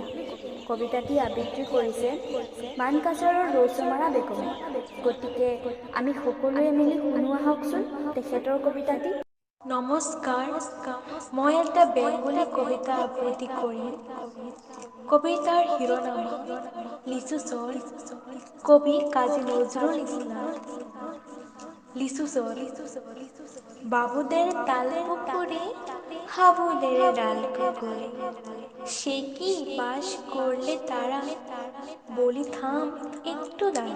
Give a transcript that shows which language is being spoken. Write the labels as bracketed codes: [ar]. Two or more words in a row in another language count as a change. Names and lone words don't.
[as] কবিতাটি আবৃত্তি কৰিছে মানকাছাৰৰ ৰৌচমাৰা বেগমে। গতিকে আমি সকলোৱে মিলি শুনো আহকচোন তেখেতৰ কবিতাটি। নমস্কাৰ, মই এটা বেংগলী কবিতা আবৃত্তি কৰিম। কবিতাৰ শিৰোনামা লিচু চৰ। [bn] কবি কাজী নজরুল ইসলাম। লিচু চর। বাবুদের তাল পুকুরে হাবুদের ডাল কুকুরে, সে কি বাস করলে তারা, বলি থাম একটু দাঁড়া।